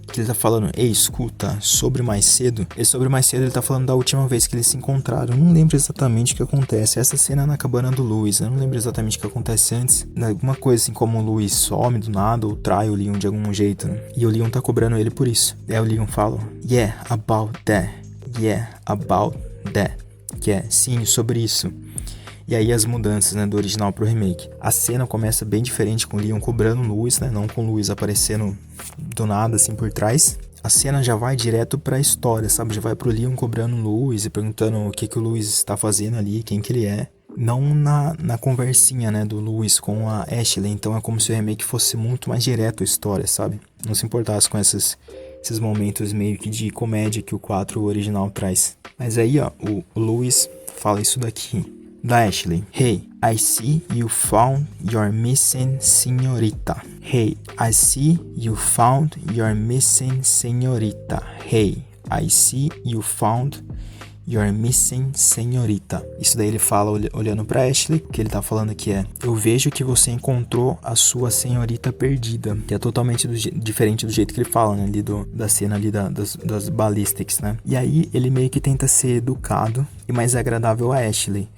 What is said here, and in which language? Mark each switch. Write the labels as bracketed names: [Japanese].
[Portuguese] Que ele tá falando, ei, escuta, sobre mais cedo. E sobre mais cedo ele tá falando da última vez que eles se encontraram. Eu não lembro exatamente o que acontece. Essa cena é na cabana do Louis. Eu não lembro exatamente o que acontece antes. Alguma coisa assim, como o Louis some do nada ou trai o Leon de algum jeito, né? E o Leon tá cobrando ele por isso. Aí o Leon fala, [English] yeah, about that. Yeah, about that. [Portuguese] Que é, sim, sobre isso. E aí as mudanças, né, do original pro remake. A cena começa bem diferente com o Leon cobrando o Louis, né? Não com o Louis aparecendo do nada, assim, por trás. A cena já vai direto pra história, sabe? Já vai pro Leon cobrando o Louis e perguntando o que o Louis está fazendo ali, quem que ele é. Não na conversinha, né, do Louis com a Ashley. Então é como se o remake fosse muito mais direto a história, sabe? Não se importasse com esses momentos meio que de comédia que o 4 original traz. Mas aí, ó, o Louis fala isso daqui. Da Ashley. [English] Hey, I see you found your missing señorita. Hey, I see you found your missing señorita. Hey, I see you found your missing señorita. [Portuguese] Isso daí ele fala olhando pra Ashley. O que ele tá falando aqui é: eu vejo que você encontrou a sua senhorita perdida. Que é totalmente diferente do jeito que ele fala, né? Ali da cena ali das ballistics, né? E aí ele meio que tenta ser educado e mais agradável a Ashley.